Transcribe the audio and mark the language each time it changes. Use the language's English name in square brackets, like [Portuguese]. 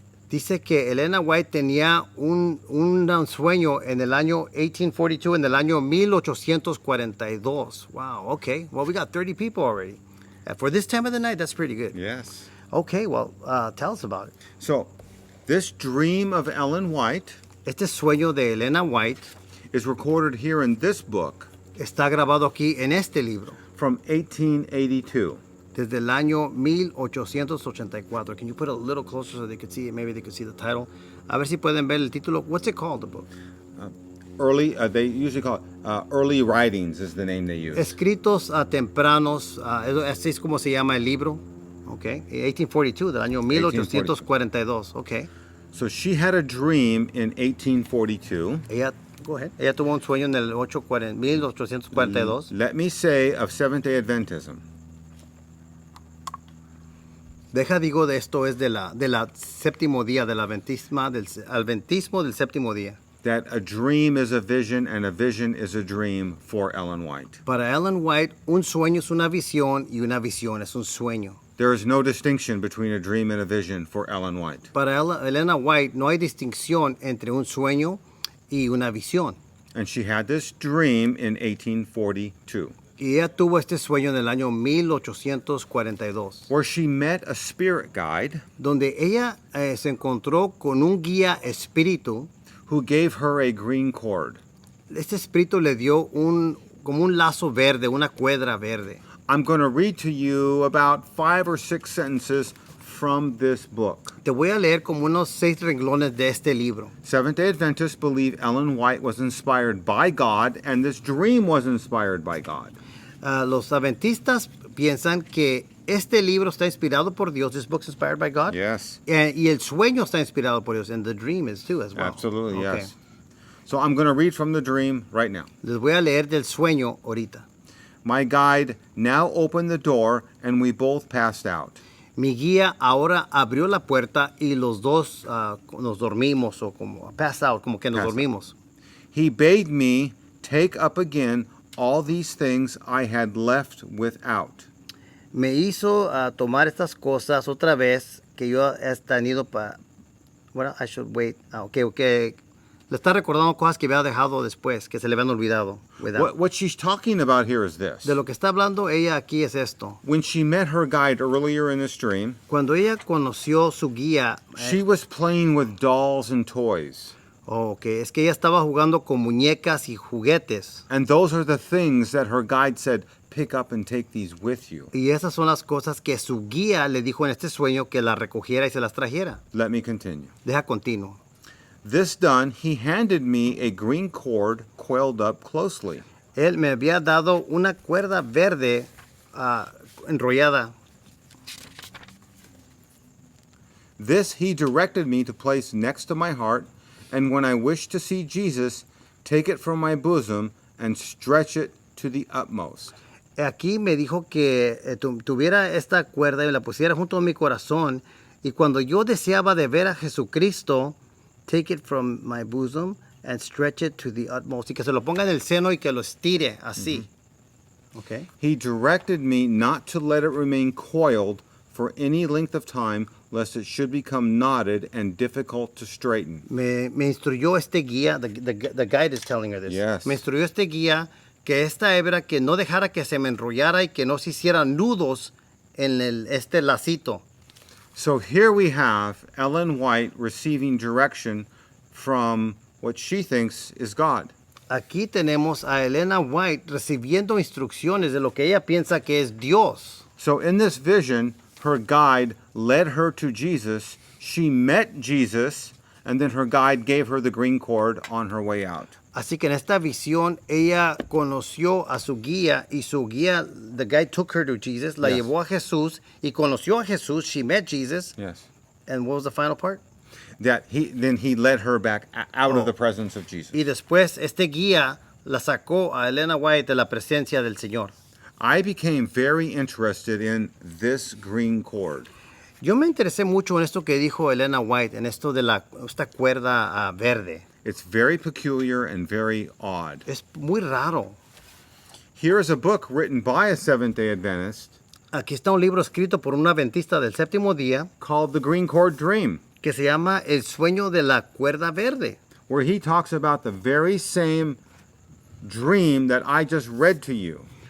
[Spanish] Dice que Elena White tenía un sueño en el año 1842, en el año 1842. [English] Wow, okay. Well, we got 30 people already. For this time of the night, that's pretty good. Yes. Okay, well, tell us about it. So, this dream of Ellen White [Spanish] Este sueño de Elena White [English] is recorded here in this book [Spanish] está grabado aquí en este libro [English] from 1882. [Spanish] desde el año 1884. [English] Can you put it a little closer so they could see it? Maybe they could see the title. [Spanish] A ver si pueden ver el título. [English] What's it called, the book? They usually call it Early Writings is the name they use. [Spanish] Escritos tempranos, así es como se llama el libro. Okay, 1842, del año 1842. Okay. [English] So she had a dream in 1842. Go ahead. [Spanish] Ella tuvo un sueño en el 1842. [English] Let me say of Seventh-day Adventism. [Spanish] Digo de esto es de la séptimo día, del adventismo del séptimo día. [English] That a dream is a vision and a vision is a dream for Ellen White. [Spanish] Para Ellen White, un sueño es una visión y una visión es un sueño. [English] There is no distinction between a dream and a vision for Ellen White. [Spanish] Para Elena White no hay distinción entre un sueño y una visión. [English] And she had this dream in 1842. [Spanish] Y ella tuvo este sueño en el año 1842. [English] Where she met a spirit guide [Spanish] Donde ella se encontró con un guía espíritu. [English] who gave her a green cord. [Spanish] Este espíritu le dio como un lazo verde, una cuerda verde. [English] I'm going to read to you about 5 or 6 sentences from this book. [Spanish] Te voy a leer como unos 6 renglones de este libro. [English] Seventh-day Adventists believe Ellen White was inspired by God, and this dream was inspired by God. [Spanish] Los adventistas piensan que este libro está inspirado por Dios. [English] This book's inspired by God. Yes. [Spanish] Y el sueño está inspirado por Dios. [English] And the dream is too as well. Absolutely, Okay. yes. So I'm going to read from the dream right now. [Spanish] Les voy a leer del sueño ahorita. [English] My guide now opened the door, and we both passed out. [Spanish] Mi guía ahora abrió la puerta y los dos nos dormimos o como [English] pass out, [Spanish] como que nos [English] Pass out. [Spanish] dormimos. [English] He bade me take up again all these things I had left without. [Spanish] Me hizo tomar estas cosas otra vez que yo he tenido para... Bueno, [English] I should wait. Okay. [Spanish] Le está recordando cosas que había dejado después, que se le habían olvidado. [English] What she's talking about here is this. [Spanish] De lo que está hablando ella aquí es esto. [English] When she met her guide earlier in this dream, [Spanish] Cuando ella conoció su guía, [English] she was playing with dolls and toys. [Spanish] es que ella estaba jugando con muñecas y juguetes. [English] And those are the things that her guide said, pick up and take these with you. [Spanish] Y esas son las cosas que su guía le dijo en este sueño que las recogiera y se las trajera. [English] Let me continue. [Spanish] Deja continuo. [English] This done, he handed me a green cord coiled up closely. [Spanish] Él me había dado una cuerda verde enrollada. [English] This he directed me to place next to my heart, and when I wished to see Jesus, take it from my bosom and stretch it to the utmost. [Spanish] Aquí me dijo que tuviera esta cuerda y la pusiera junto a mi corazón, y cuando yo deseaba de ver a Jesucristo, [English] take it from my bosom and stretch it to the utmost. [Spanish] Y que se lo ponga en el seno y que lo estire así. [English] Okay. He directed me not to let it remain coiled for any length of time, lest it should become knotted and difficult to straighten. [Spanish] Me instruyó este guía, [English] the guide is telling her this. Yes. [Spanish] Me instruyó este guía que esta hebra que no dejara que se me enrollara y que no se hicieran nudos en este lacito. [English] So here we have Ellen White receiving direction from what she thinks is God. [Spanish] Aquí tenemos a Elena White recibiendo instrucciones de lo que ella piensa que es Dios. [English] So in this vision, her guide led her to Jesus. She met Jesus, and then her guide gave her the green cord on her way out. [Spanish] Así que en esta visión ella conoció a su guía y su guía, [English] the guide took her to Jesus, [Spanish] la [English] Yes. [Spanish] llevó a Jesús y conoció a Jesús. [English] She met Jesus. Yes. And what was the final part? That he led her back out of the presence of Jesus. [Spanish] Y después este guía la sacó a Elena White de la presencia del Señor. [English] I became very interested in this green cord. [Spanish] Yo me interesé mucho en esto que dijo Elena White, en esto de esta cuerda verde. [English] It's very peculiar and very odd. [Spanish] Es muy raro. [English] Here is a book written by a Seventh-day Adventist [Spanish] Aquí está un libro escrito por un adventista del séptimo día [English] called The Green Cord Dream, [Spanish] que se llama El sueño de la cuerda verde, [English] where he talks about the very same dream that I just read to you.